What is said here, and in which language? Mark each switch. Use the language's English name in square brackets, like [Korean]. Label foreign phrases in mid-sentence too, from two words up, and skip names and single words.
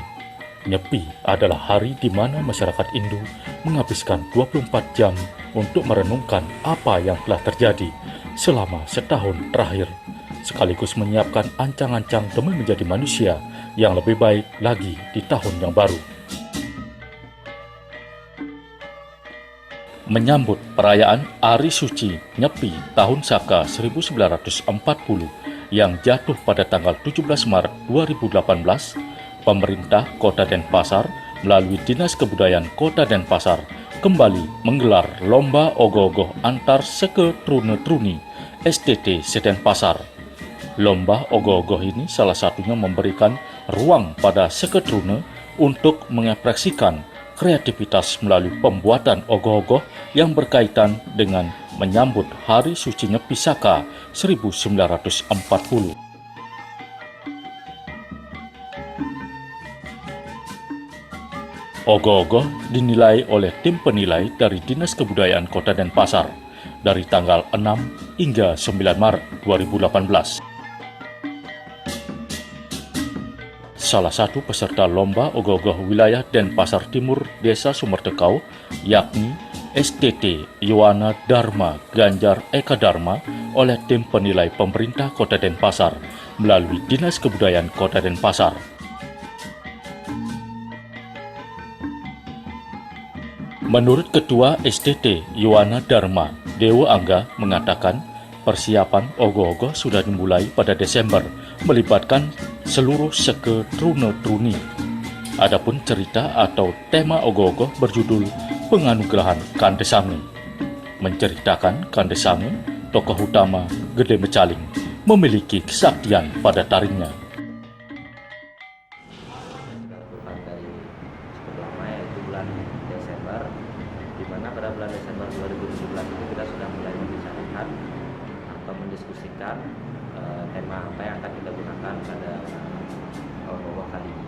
[Indonesian] Nyepi adalah hari di mana masyarakat Hindu menghabiskan 24 jam untuk merenungkan apa yang telah terjadi selama setahun terakhir, sekaligus menyiapkan ancang-ancang demi menjadi manusia yang lebih baik lagi di tahun yang baru. Menyambut perayaan Ari Suci Nyepi tahun Saka 1940 yang jatuh pada tanggal 17 Maret 2018, pemerintah Kota Denpasar melalui Dinas Kebudayaan Kota Denpasar kembali menggelar Lomba Ogoh-ogoh Antar Seke Trune Truni STT Sedenpasar. Lomba Ogoh-ogoh ini salah satunya memberikan ruang pada Seke Trune untuk mengekspresikan kreativitas melalui pembuatan ogoh-ogoh yang berkaitan dengan menyambut Hari Suci Nyepi Saka 1940. Ogoh-ogoh dinilai oleh tim penilai dari Dinas Kebudayaan Kota Denpasar dari tanggal 6 hingga 9 Maret 2018. Salah satu peserta lomba ogoh-ogoh wilayah Denpasar Timur Desa Sumerdekau, yakni STT Yowana Dharma Ganjar Eka Dharma oleh tim penilai pemerintah Kota Denpasar melalui Dinas Kebudayaan Kota Denpasar. Menurut Ketua STT Yowana Dharma, Dewa Angga mengatakan persiapan ogoh-ogoh sudah dimulai pada Desember, melibatkan seluruh Seke Trune Truni. Adapun cerita atau tema ogoh-ogoh berjudul Penganugerahan Kande Sange, menceritakan Kande Sange, tokoh utama Gede Mecaling, memiliki kesaktian pada taringnya. Dari cukup lama, yaitu bulan Desember, di mana pada bulan Desember 2017 itu kita sudah mulai membicarakan atau mendiskusikan tema apa yang akan kita gunakan pada ogoh-ogoh kali ini.